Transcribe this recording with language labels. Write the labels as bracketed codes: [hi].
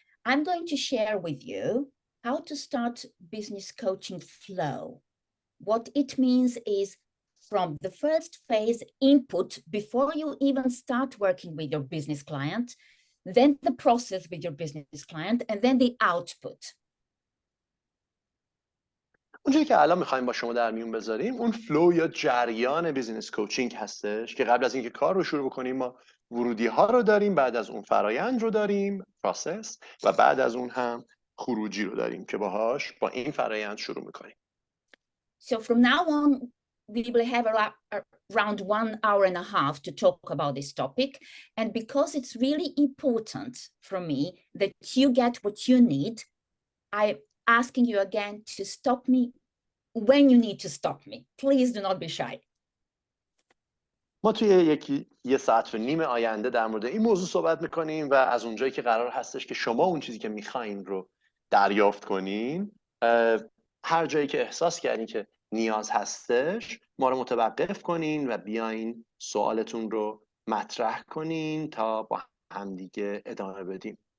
[en] I'm going to share with you how to start business coaching flow. What it means is, from the first phase, input, before you even start working with your business client, then the process with your business client, and then the output. [fa] اونجایی که الان میخوایم با شما در میون بذاریم اون فلو یا جریان بیزینس کوچینگ هستش که قبل از اینکه کار رو شروع بکنیم ما ورودی ها رو داریم، بعد از اون فرایند رو داریم، پروسس، و بعد از اون هم خروجی رو داریم که باهاش با این فرایند شروع میکنیم. [en] So from now on, we will have around 1 hour and a half to talk about this topic. And because it's really important for me that you get what you need, I'm asking you again to stop me when you need to stop me. Please do not be shy. [fa] ما توی یه ساعت و نیم آینده در مورد این موضوع صحبت میکنیم و از اونجایی که قرار هستش که شما اون چیزی که میخواین رو دریافت کنین، هر جایی که احساس کردین که نیاز هستش ما رو متوقف کنین و بیاین سوالتون رو مطرح کنین تا با همدیگه ادامه بدیم.